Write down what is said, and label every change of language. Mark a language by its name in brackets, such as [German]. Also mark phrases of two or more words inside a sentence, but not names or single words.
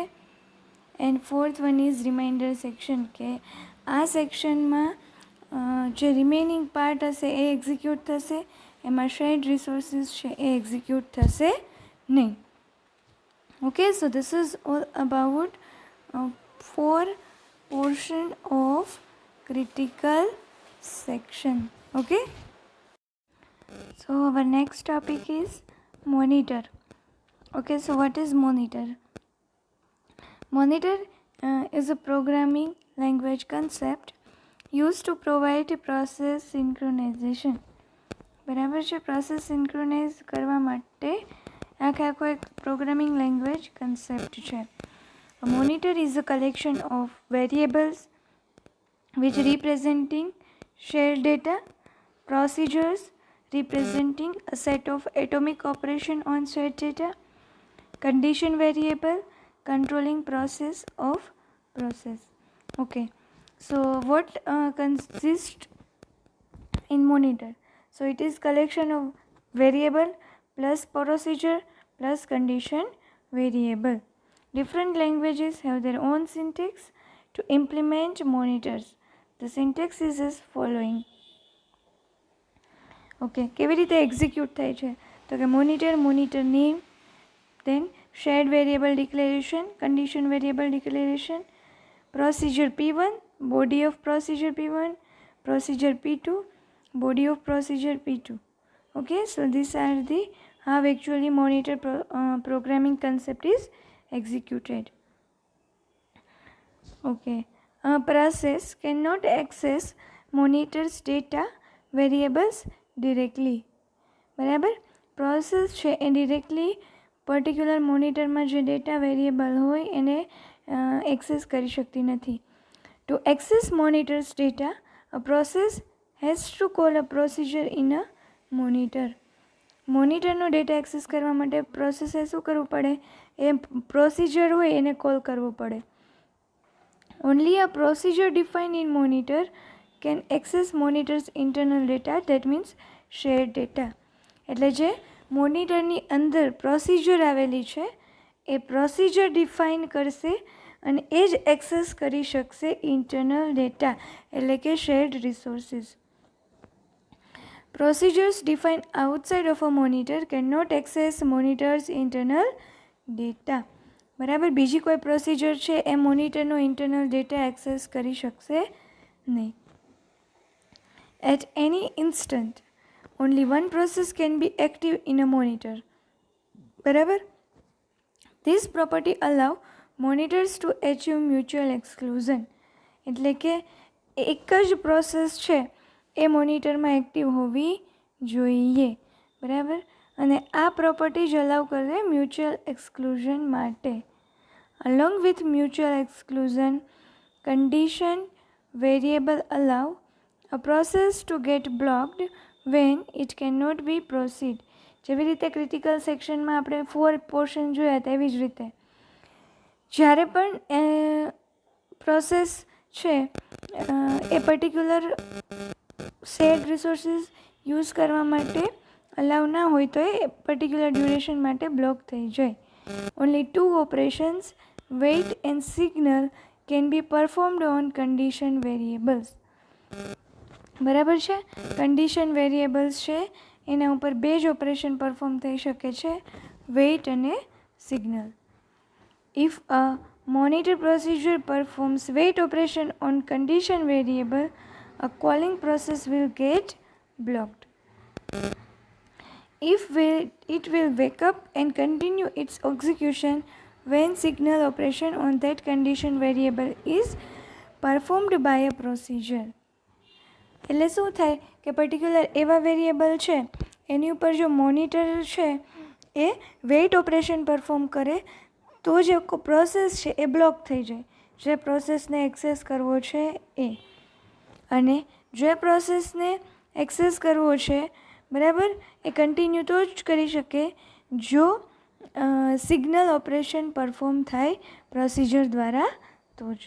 [English] And fourth one is reminder section, [Gujarati] કે આ સેક્શનમાં જે [English] remaining part [Gujarati] હશે એ એક્ઝિક્યુટ થશે, એમાં [English] shared resources [Gujarati] છે એ એક્ઝિક્યુટ થશે નહીં. [English] Okay, so this is all about 4 portion of critical section. Okay, so our next topic is monitor. Okay, so what is monitor? Monitor is a programming language concept used to provide process synchronization. [Gujarati] બરાબર છે, [English] process synchronize [Gujarati] કરવા માટે આખો એક [English] programming language concept [Gujarati] છે. [English] A monitor is a collection of variables which representing shared data, procedures representing a set of atomic operation on shared data, condition variable controlling process of process. Okay, so what consists in monitor? So it is collection of variable plus procedure plus condition variable. Different languages have their own syntax to implement monitors. The syntax is as following. [Gujarati] Okay, કેવી રીતે એક્ઝિક્યુટ થાય છે તો કે [English] monitor name, then shared variable declaration, condition variable declaration, procedure P1, body of procedure P1, procedure P2, body of procedure P2. Okay, so these are the how actually monitor programming concept is executed. Okay, a process cannot access monitors data variables directly. [Gujarati] બરાબર, પ્રોસેસ છે એ [English] directly particular [Gujarati] મોનિટરમાં જે [English] data variable [Gujarati] હોય એને એક્સેસ કરી શકતી નથી. [English] To access monitors data, a process has to call a procedure in a monitor. [Gujarati] મોનિટરનો [English] data access [Gujarati] કરવા માટે પ્રોસેસે શું કરવું પડે? એ પ્રોસિજર હોય એને કોલ કરવો પડે. [English] Only a procedure defined in monitor can access monitor's internal data, that means shared data. [Gujarati] એટલે જે મોનિટરની અંદર પ્રોસિજર આવેલી છે એ પ્રોસિજર ડિફાઇન કરશે અને એ જ એક્સેસ કરી શકશે [English] internal data [Gujarati] એટલે કે [English] shared resources. Procedures defined outside of a monitor cannot access monitor's internal data. [Gujarati] બરાબર, બીજી કોઈ પ્રોસિજર છે એ મોનિટરનો [English] internal data access [Gujarati] કરી શકશે નહીં. [English] At any instant, only one process can be active in a monitor. [Gujarati] બરાબર. [English] This property allow monitors to achieve mutual exclusion. [Gujarati] એટલે કે એક જ પ્રોસેસ છે એ મોનિટરમાં એક્ટિવ હોવી જોઈએ. બરાબર. અને આ પ્રોપર્ટી જ અલાઉ કરે [English] mutual exclusion [Gujarati] માટે. [English] Along with mutual exclusion, condition variable allow a process to get blocked when it cannot be proceed. [Gujarati] જેવી રીતે ક્રિટિકલ સેક્શનમાં આપણે 4 પોર્શન જોયા તેવી જ રીતે જ્યારે પણ પ્રોસેસ છે એ [English] particular shared resources use [Gujarati] કરવા માટે અલાઉ ના હોય તો એ [English] particular duration [Gujarati] માટે બ્લોક થઈ જાય. [English] Only 2 operations, wait and signal, can be performed on condition variables. [Gujarati] બરાબર છે. [English] condition variables [Gujarati] છે એના ઉપર 2 જ [English] operation perform [Gujarati] થઈ શકે છે, વેઇટ અને સિગ્નલ. [English] If a monitor procedure performs wait operation on condition variable, a calling process will get blocked. It will wake up and continue its execution when signal operation on that condition variable is performed by a procedure. [Gujarati] એટલે શું થાય કે પર્ટિક્યુલર એવા વેરિયેબલ છે એની ઉપર જો મોનિટર છે એ [English] wait operation perform [Gujarati] કરે તો જે પ્રોસેસ છે એ બ્લોક થઈ જાય, જે પ્રોસેસને એક્સેસ કરવો છે એ. અને જે પ્રોસેસને એક્સેસ કરવો છે બરાબર એ કન્ટિન્યુ તો જ કરી શકે જો [English] signal operation perform [Gujarati] થાય પ્રોસિજર દ્વારા તો જ.